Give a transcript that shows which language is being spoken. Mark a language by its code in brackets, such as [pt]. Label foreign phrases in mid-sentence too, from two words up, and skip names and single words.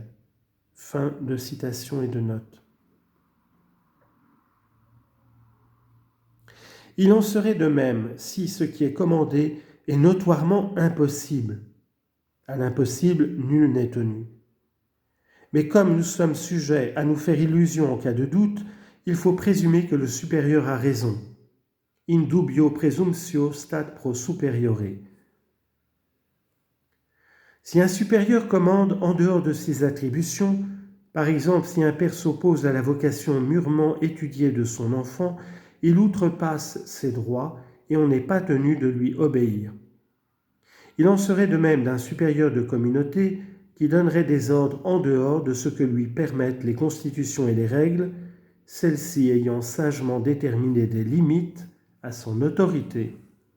[fr] Fin de citation et de note. Il en serait de même si ce qui est commandé est notoirement impossible. À l'impossible, nul n'est tenu. Mais comme nous sommes sujets à nous faire illusion en cas de doute, il faut présumer que le supérieur a raison. [la] In dubio presumtio stat pro superiore. [fr] Si un supérieur commande en dehors de ses attributions, par exemple si un père s'oppose à la vocation mûrement étudiée de son enfant, il outrepasse ses droits et on n'est pas tenu de lui obéir. Il en serait de même d'un supérieur de communauté qui donnerait des ordres en dehors de ce que lui permettent les constitutions et les règles, celles-ci ayant sagement déterminé des limites à son autorité.